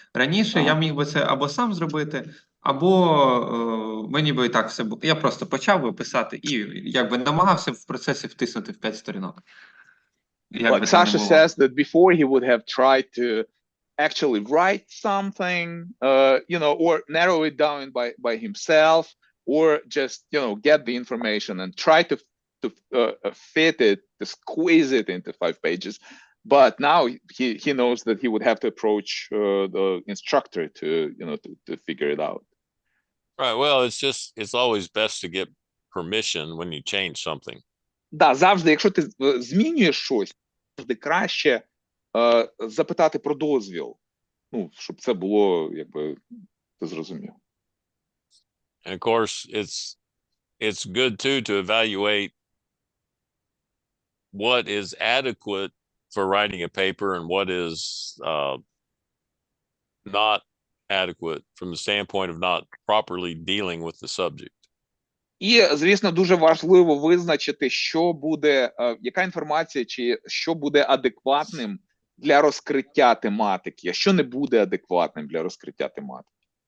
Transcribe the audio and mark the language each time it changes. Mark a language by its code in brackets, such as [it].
[uk] Раніше я міг би це або сам зробити, або мені би і так все було. Я просто почав би писати і намагався в процесі втиснути в 5 сторінок. [en] Like Sasha says that before he would have tried to actually write something, or narrow it down by himself, or just, get the information and try to fit it, to squeeze it into 5 pages. But now he knows that he would have to approach the instructor to figure it out. Right. Well, it's always best to get permission when you change something. [uk] Да, завжди, якщо ти змінюєш щось, завжди краще запитати про дозвіл. Щоб це було, ти зрозумів. [en] And of course, it's good too to evaluate what is adequate for writing a paper and what is not adequate from the standpoint of not properly dealing with the subject. [uk] І, звісно, дуже важливо визначити, що буде, яка інформація чи що буде адекватним для розкриття тематики, а що не буде адекватним для розкриття тематики.